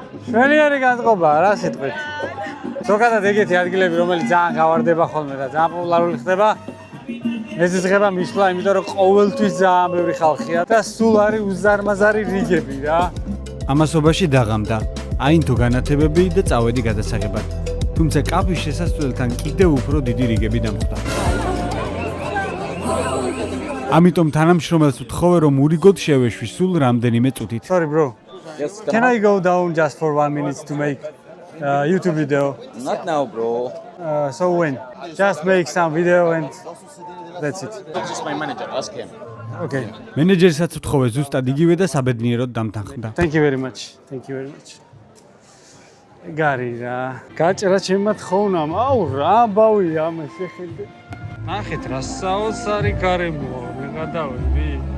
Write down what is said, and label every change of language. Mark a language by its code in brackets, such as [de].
[ka] შვენიერი განწყობაა, რა სიტყვით. ზოგადად ეგეთი ადგილები, რომელიც ძალიან გავარდება ხოლმე და ძალიან პოპულარული ხდება, ეზიზღება მისვლა, იმიტომ რომ ყოველთვის ძალიან ბევრი ხალხია და სულ არის უზარმაზარი რიგები რა. ამასობაში დაღამდა აინთო განათებები და წავედი გადასაღებად. თუმცა კაფის შესასვლელთან კიდევ უფრო დიდი რიგები დამხვდა. ამიტომ თანამშრომელს ვთხოვე, რომ ურიგოდ შევეშვი სულ რამდენიმე წუთით. [en] Sorry bro. Yes, Can I go down just for 1 minute to make YouTube video? Not now, bro. So when? Just make some video and that's it. This is my manager. Ask him. Okay. [ka] მენეჯერსაც ვთხოვე ზუსტად იგივე და საბედნიეროდ დამთანხმდა. [en] Thank you very much. Thank you very much. [ka] გარი რა. გაჭრა ჩემმა თხოვნამ. აუ რა ამბავია ამ შეხედე. ნახეთ რა საოს არის გარემოა. მე გადავედი.